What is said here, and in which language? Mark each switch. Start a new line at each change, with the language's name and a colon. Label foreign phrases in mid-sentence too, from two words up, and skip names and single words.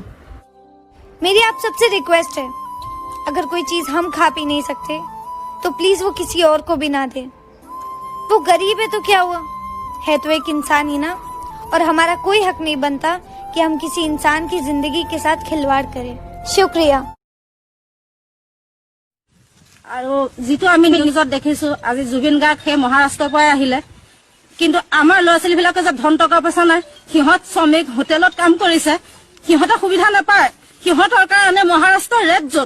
Hindi: मेरी आप सबसे रिक्वेस्ट है, अगर कोई चीज हम खा पी नहीं सकते तो प्लीज वो किसी और को भी ना दे। वो गरीब है तो क्या हुआ, है तो एक इंसान ही ना, और हमारा कोई हक नहीं बनता कि हम किसी इंसान की जिंदगी के साथ खिलवाड़ करें। शुक्रिया।
Assamese: আৰু যিটো আমি নিউজত দেখিছো, আজি জুবিন গাৰ্গ সেই মহাৰাষ্ট্ৰৰ পৰাই আহিলে, কিন্তু আমাৰ ল'ৰা ছোৱালীবিলাকে যে ধন টকা পইচা নাই, সিহঁত শ্ৰমিক হোটেলত কাম কৰিছে, সিহঁতে সুবিধা নাপায়, সিহঁতৰ কাৰণে মহাৰাষ্ট্ৰৰ
English: red zone.